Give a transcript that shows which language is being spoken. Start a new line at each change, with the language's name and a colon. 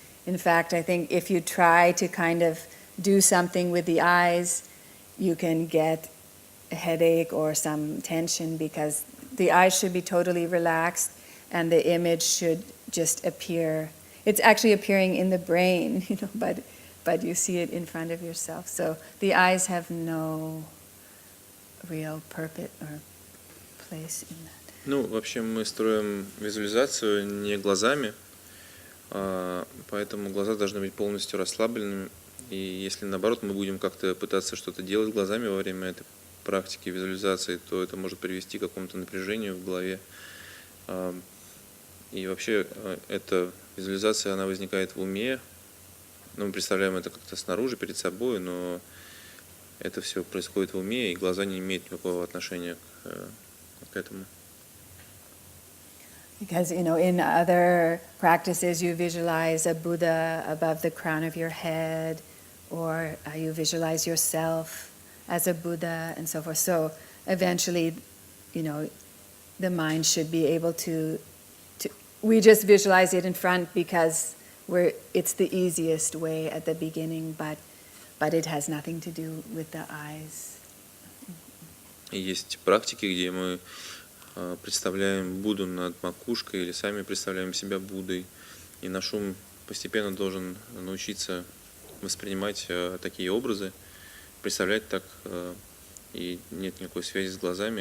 English: In fact, I think if you try to kind of do something with the eyes, you can get a headache or some tension, because the eyes should be totally relaxed and the image should just appear. It's actually appearing in the brain, but you see it in front of yourself. So the eyes have no real purpose or place in that.
Russian: Вообще мы строим визуализацию не глазами, поэтому глаза должны быть полностью расслабленными. И если наоборот мы будем как-то пытаться что-то делать глазами во время этой практики визуализации, то это может привести к какому-то напряжению в голове. И вообще эта визуализация, она возникает в уме. Мы представляем это как-то снаружи, перед собой, но это все происходит в уме, и глаза не имеют никакого отношения к этому.
English: Because, in other practices you visualize a Buddha above the crown of your head, or you visualize yourself as a Buddha, and so forth. So eventually, the mind should be able to we just visualize it in front because it's the easiest way at the beginning, but it has nothing to do with the eyes.
Russian: И есть практики, где мы представляем Будду над макушкой или сами представляем себя Буддой. И наш ум постепенно должен научиться воспринимать такие образы, представлять так, и нет никакой связи с глазами.